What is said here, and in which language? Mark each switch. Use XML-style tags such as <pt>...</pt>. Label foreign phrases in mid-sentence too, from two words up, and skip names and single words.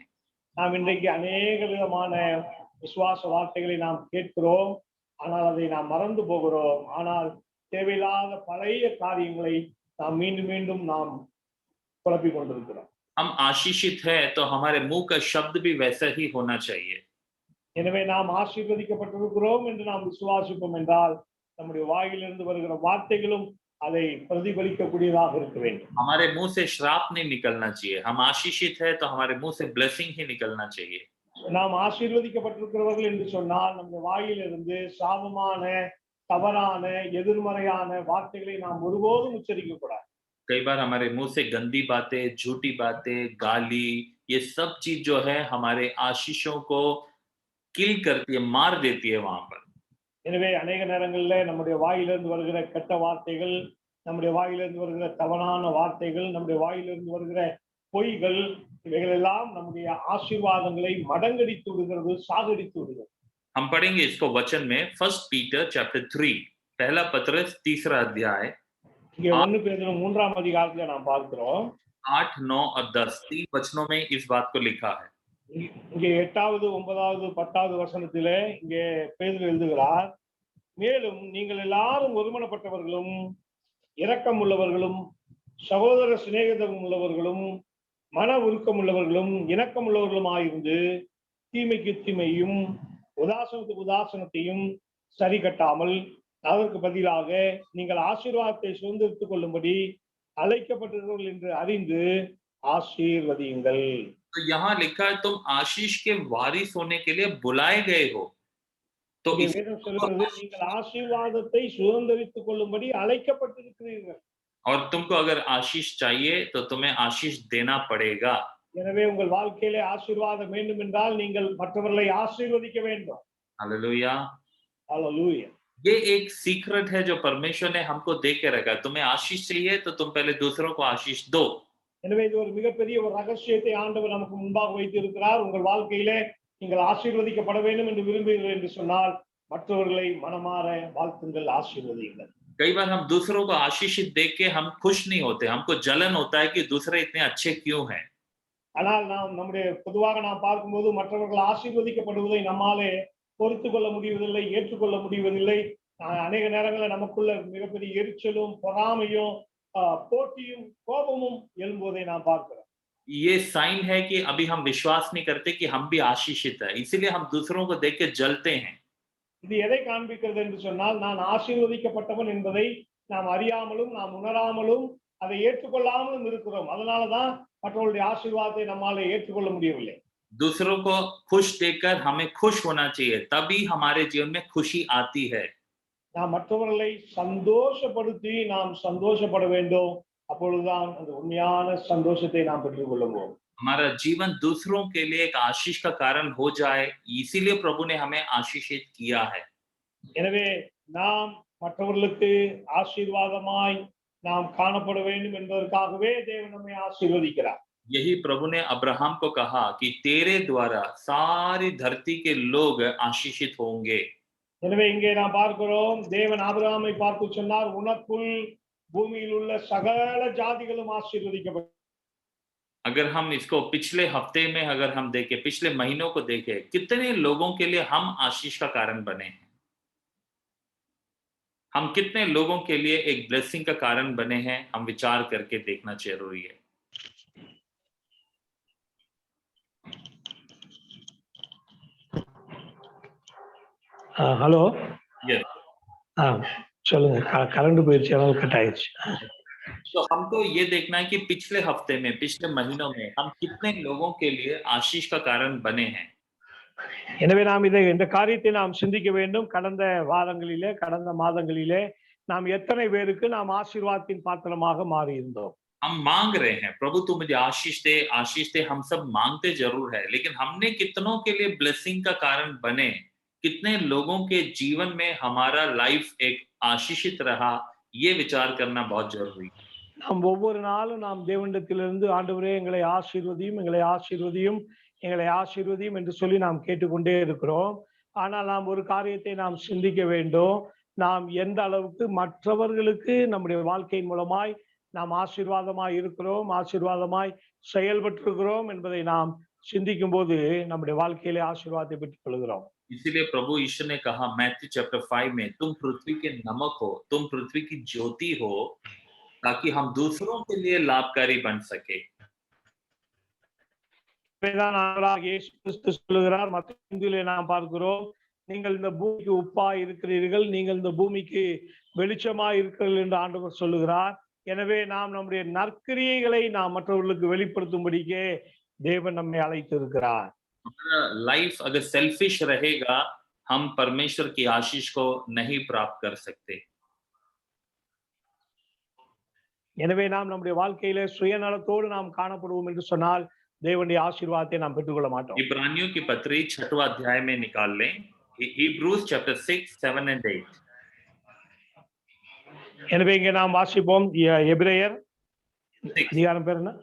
<ta>நாம் இன்றைக்கு அநேக விதமான விசுவாச வார்த்தைகளை நாம் கேட்கிறோம், ஆனால் அதை நாம் மறந்து போகிறோம். ஆனால் தேவையில்லாத பழைய காரியங்களை நாம் மீண்டும் மீண்டும் நாம் குழப்பிக் கொண்டிருக்கிறோம்.</ta> <hi>हम आशीषित है तो हमारे मुंह का शब्द भी वैसा ही होना चाहिए।</hi> <ta>எனவே நாம் ஆசீர்வதிக்கப்பட்டிருக்கிறோம் என்று நாம் விசுவாசிப்போம் என்றால் நம்முடைய வாயிலிருந்து வருகிற வார்த்தைகளும் அதை பிரதிபலிக்கக்கூடியதாக இருக்க வேண்டும்.</ta> <hi>हमारे मुंह से श्राप नहीं निकलना चाहिए। हम आशीषित है तो हमारे मुंह से ब्लेसिंग ही निकलना चाहिए।</hi> <ta>நாம் ஆசீர்வதிக்கப்பட்டிருக்கிறவர்கள் என்று சொன்னால் நம்முடைய வாயிலிருந்து சாபமான, தவறான, எதிர்மறையான வார்த்தைகளை நாம் ஒருபோதும் உச்சரிக்க கூடாது.</ta> <hi>कई बार हमारे मुंह से गंदी बातें, झूठी बातें, गाली, ये सब चीज जो है हमारे आशीषों को किल करती है, मार देती है वहां पर।</hi> <ta>எனவே அநேக நேரங்களில் நம்முடைய வாயிலிருந்து வருகிற கெட்ட வார்த்தைகள், நம்முடைய வாயிலிருந்து வருகிற தவறான வார்த்தைகள், நம்முடைய வாயிலிருந்து வருகிற பொய்கள், இவைகள் எல்லாம் நம்முடைய ஆசீர்வாதங்களை மடங்கடித்து விடுகிறது, சாகடித்து விடுகிறது.</ta> <hi>हम पढ़ेंगे इसको वचन में 1 पीटर चैप्टर 3, पहला पत्रस 3रा अध्याय,</hi> <ta>இங்கே 1 பேதுரு 3ஆம் அதிகாரத்துல நாம் பார்க்கிறோம்</ta> <hi>8, 9 और 10 तीन वचनों में इस बात को लिखा है।</hi> <ta>இங்கே 8வது, 9வது, 10வது வசனத்திலே இங்கே பேதுரு எழுதுகிறார், மேலும் நீங்கள் எல்லாரும் ஒருமனப்பட்டவர்களும் இரக்கம் உள்ளவர்களும் சகோதர சிநேகிதம் உள்ளவர்களும் மன உருக்கமுள்ளவர்களும் இணக்கமுள்ளவர்களுமாயிருந்து தீமைக்கு தீமையும் உதாசனத்துக்கு உதாசனத்தையும் சரி கட்டாமல் அதற்கு பதிலாக நீங்கள் ஆசீர்வாதத்தை சுதந்திரித்துக் கொள்ளும்படி அழைக்கப்பட்டவர்கள் என்று அறிந்து ஆசீர்வதியுங்கள்.</ta> <hi>तो यहाँ लिखा है तुम आशीष के वारिस होने के लिए बुलाए गए हो, तो</hi> <ta>இங்கே</ta> <hi>इस</hi> <ta>வேதம் சொல்கிறது நீங்கள் ஆசீர்வாதத்தை சுதந்திரித்துக் கொள்ளும்படி அழைக்கப்பட்டிருக்கிறீர்கள்.</ta> <hi>और तुमको अगर आशीष चाहिए तो तुम्हें आशीष देना पड़ेगा।</hi> <ta>எனவே உங்கள் வாழ்க்கையிலே ஆசீர்வாதம் வேண்டும் என்றால் நீங்கள் மற்றவர்களை ஆசீர்வதிக்க வேண்டும்.</ta> <hi>हालेलुया।</hi> <ta>ஹalleluya.</ta> <hi>ये एक सीक्रेट है जो परमेश्वर ने हमको दे के रखा है। तुम्हें आशीष चाहिए तो तुम पहले दूसरों को आशीष दो।</hi> <ta>எனவே இது ஒரு மிகப்பெரிய ஒரு ரகசியத்தை ஆண்டவர் நமக்கு முன்பாக வைத்திருக்கிறார். உங்கள் வாழ்க்கையிலே நீங்கள் ஆசீர்வதிக்கப்பட வேண்டும் என்று விரும்புகிறீர்கள் என்று சொன்னால் மற்றவர்களை மனமாற வாழ்த்துங்கள், ஆசீர்வதியுங்கள்.</ta> <hi>कई बार हम दूसरों को आशीषित देख के हम खुश नहीं होते, हमको जलन होता है कि दूसरे इतने अच्छे क्यों हैं।</hi> <ta>ஆனால் நாம் நம்முடைய பொதுவாக நாம் பார்க்கும்போது மற்றவர்கள் ஆசீர்வதிக்கப்படுவதை நம்மாலே பொறுத்து கொள்ள முடிவதில்லை, ஏற்றுக்கொள்ள முடிவதில்லை. அநேக நேரங்களில் நமக்குள்ள மிகப்பெரிய எரிச்சலும் பொறாமையும் போட்டியும் கோபமும் எழும்புவதை நாம் பார்க்கிறோம்.</ta> <hi>ये साइन है कि अभी हम विश्वास नहीं करते कि हम भी आशीषित है, इसीलिए हम दूसरों को देख के जलते हैं।</hi> <ta>இது எதை காண்பிக்கிறது என்று சொன்னால் நான் ஆசீர்வதிக்கப்பட்டவன் என்பதை நாம் அறியாமலும் நாம் உணராமலும் அதை ஏற்றுக்கொள்ளாமலும் இருக்கிறோம். அதனாலதான் மற்றவர்களுடைய ஆசீர்வாதத்தை நம்மால ஏற்றுக்கொள்ள முடியவில்லை.</ta> <hi>दूसरों को खुश देखकर हमें खुश होना चाहिए, तभी हमारे जीवन में खुशी आती है।</hi> <ta>நாம் மற்றவர்களை சந்தோஷப்படுத்தி நாம் சந்தோஷப்பட வேண்டும். அப்பொழுதுதான் அந்த உண்மையான சந்தோஷத்தை நாம் பெற்றுக் கொள்ளுவோம்.</ta> <hi>हमारा जीवन दूसरों के लिए एक आशीष का कारण हो जाए, इसीलिए प्रभु ने हमें आशीषित किया है।</hi> <ta>எனவே நாம் மற்றவர்களுக்கு ஆசீர்வாதமாய் நாம் காணப்பட வேண்டும் என்பதற்காகவே தேவன் நம்மை ஆசீர்வதிக்கிறார்.</ta> <hi>यही प्रभु ने अब्राहम को कहा कि तेरे द्वारा सारी धरती के लोग आशीषित होंगे।</hi> <ta>எனவே இங்கே நாம் பார்க்கிறோம் தேவன் ஆபிரகாமை பார்த்து சொன்னார், உனக்குள் பூமியில் உள்ள சகல ஜாதிகளும் ஆசீர்வதிக்கப்படும்.</ta> <hi>अगर हम इसको पिछले हफ्ते में अगर हम देखें, पिछले महीनों को देखें, कितने लोगों के लिए हम आशीष का कारण बने हैं। हम कितने लोगों के लिए एक ब्लेसिंग का कारण बने हैं, हम विचार करके देखना जरूरी है।</hi> <ta>ஹலோ,</ta> <en>Yes.</en> <ta>சொல்லுங்க. கரண்ட் போயிடுச்சு, அதனால கட் ஆயிடுச்சு.</ta> <hi>तो हमको ये देखना है कि पिछले हफ्ते में, पिछले महीनों में हम कितने लोगों के लिए आशीष का कारण बने हैं।</hi> <ta>எனவே நாம் இந்த காரியத்தை நாம் சிந்திக்க வேண்டும். கடந்த வாரங்களிலே கடந்த மாதங்களிலே நாம் எத்தனை பேருக்கு நாம் ஆசீர்வாதத்தின் பாத்திரமாக மாறி இருந்தோம். हम मांग रहे हैं प्रभु तू मुझे आशीष दे, आशीष दे, हम सब मांगते जरूर है, लेकिन हमने कितनों के लिए ब्लेसिंग का कारण बने, कितने लोगों के जीवन में हमारा लाइफ एक आशीषित रहा, ये विचार करना बहुत जरूरी है। நாம் ஒவ்வொரு நாளும் நாம் தேவனிடத்திலிருந்து ஆண்டவரே எங்களை ஆசீர்வதியும், எங்களை ஆசீர்வதியும், எங்களை ஆசீர்வதியும் என்று சொல்லி நாம் கேட்டுக்கொண்டே இருக்கிறோம். ஆனால் நாம் ஒரு காரியத்தை நாம் சிந்திக்க வேண்டும். நாம் எந்த அளவுக்கு மற்றவர்களுக்கு நம்முடைய வாழ்க்கையின் மூலமாய் நாம் ஆசீர்வாதமாய் இருக்கிறோம், ஆசீர்வாதமாய் செயல்பட்டிருக்கிறோம் என்பதை நாம் சிந்திக்கும் போது நம்முடைய வாழ்க்கையிலே ஆசீர்வாதத்தை பெற்றுக் கொள்கிறோம்.</ta> <hi>इसीलिए प्रभु ईश्वर ने कहा मैथ्यू चैप्टर 5 में, तुम पृथ्वी के नमक हो, तुम पृथ्वी की ज्योति हो, ताकि हम दूसरों के लिए लाभकारी बन सके।</hi> <ta>இயேசு கிறிஸ்து சொல்லுகிறார், மத்தேயுவிலே நாம் பார்க்கிறோம், நீங்கள் இந்த பூமிக்கு உப்பாய் இருக்கிறீர்கள், நீங்கள் இந்த பூமிக்கு வெளிச்சமாய் இருக்கிறீர்கள் என்று ஆண்டவர் சொல்லுகிறார். எனவே நாம் நம்முடைய நற்கிரியைகளை நாம் மற்றவர்களுக்கு வெளிப்படுத்தும்படிக்கே தேவன் நம்மை அழைத்து இருக்கிறார்.</ta> <hi>हमारा लाइफ अगर सेल्फिश रहेगा, हम परमेश्वर की आशीष को नहीं प्राप्त कर सकते।</hi> <ta>எனவே நாம் நம்முடைய வாழ்க்கையில சுயநலத்தோடு நாம் காணப்படுவோம் என்று சொன்னால் தேவனுடைய ஆசீர்வாதத்தை நாம் பெற்றுக்கொள்ள மாட்டோம்.</ta> <hi>इब्रानियों की पत्री 6वां अध्याय में निकाल लें,</hi> <en>Hebrews chapter 6, 7 and 8।</en> <ta>எனவே இங்கே நாம் வாசிப்போம் எபிரேயர் அதிகாரம் பேர் என்ன?</ta>